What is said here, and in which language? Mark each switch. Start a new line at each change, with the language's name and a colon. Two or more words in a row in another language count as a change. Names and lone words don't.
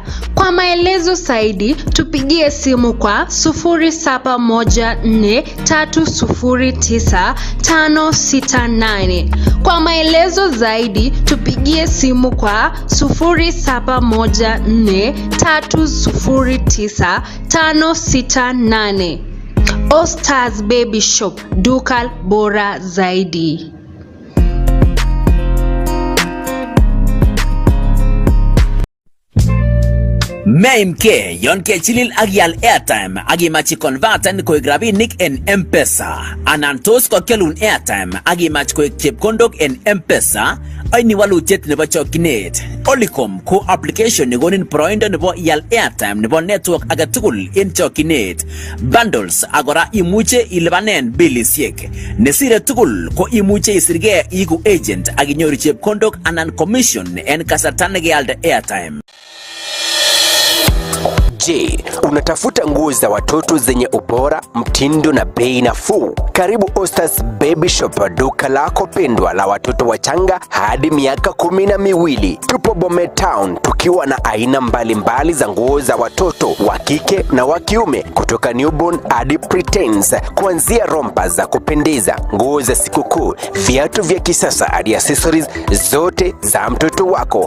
Swahili: Kwa maelezo zaidi tupigie simu kwa 0714309568. Kwa maelezo zaidi tupigie simu kwa 0714309568. Aasai Baby Shop, duka bora zaidi.
Kalenjin: Meimke yon ke chilil agial airtime agimachi converten koek rabinik en M-Pesa anan tos kokelun airtime agimach koek chepkondok en M-Pesa aini walutiet nebo chokchinet. Olicom ko application negonin proindo nebo ial airtime nebo network agetugul en chokchinet. Bundles agora imuche ilibanen bilisiek. Nesire tugul ko imuche isirge igu agent aginyoru chepkondok anan commission en kasarta negealde airtime.
Swahili: Je, unatafuta nguo za watoto zenye ubora, mtindo na bei nafuu? Karibu Aasai Baby Shop, duka lako pendwa la watoto wachanga hadi miaka 12. Tupo Bomet Town tukiwa na aina mbalimbali za nguo za watoto wa kike na wa kiume, kutoka newborn hadi preteens, kuanzia rompa za kupendeza, nguo za sikukuu, viatu vya kisasa hadi accessories zote za mtoto wako.